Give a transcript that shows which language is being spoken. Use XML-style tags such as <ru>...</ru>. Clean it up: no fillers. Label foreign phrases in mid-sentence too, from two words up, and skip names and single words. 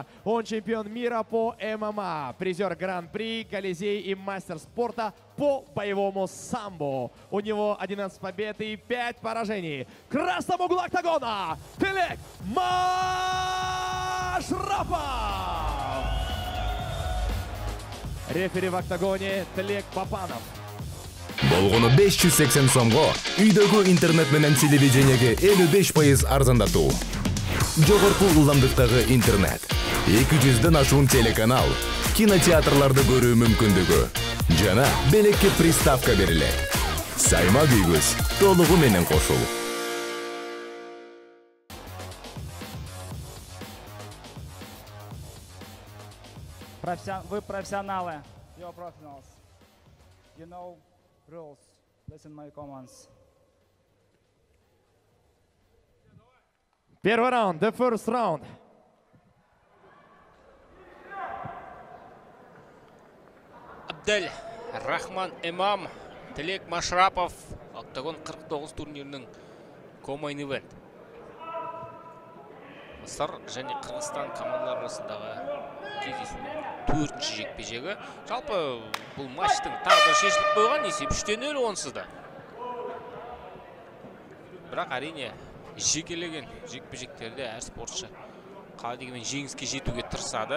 <ru>Он чемпион мира по ММА, призер Гран-при, Колизей и мастер спорта по боевому самбо. У него 11 побед и 5 поражений. В красном углу октагона Тилек Машрапов. Рефери в октагоне Тилек Папанов.</ru> <ky>Болгону 580 сомго, үйдөгү интернет менен телевидениеге 55% арзандатуу. Жогорку ылдамдыктагы интернет, 200ден ашуун телеканал, кинотеатрларды көрүү мүмкүндүгү жана белекке приставка берилет. Сайма күйгүз толугу менен кошул.</ky> <ru>Вы профессионалы.</ru> <en>You're professionals. You know rules. Listen my commands.</en> <ru>Первый раунд,</ru> <en>the first round.</en> <kk>Абдель Рахман Емам, Тилек Машрапов, Октагон 49 турнирінің</kk> <en>co-main event.</en> <kk>Мысыр және Қырғызстан командалары арасындағы кездесудің 4-ші жекпе-жегі. Жалпы бұл матчтың тағдыры шешіліп қойған, есеп 3-0 онсыз да. Бірақ әрине жекелеген жекпе-жектерде әр спортшы қалай дегенмен жеңіске жетуге тырысады.</kk>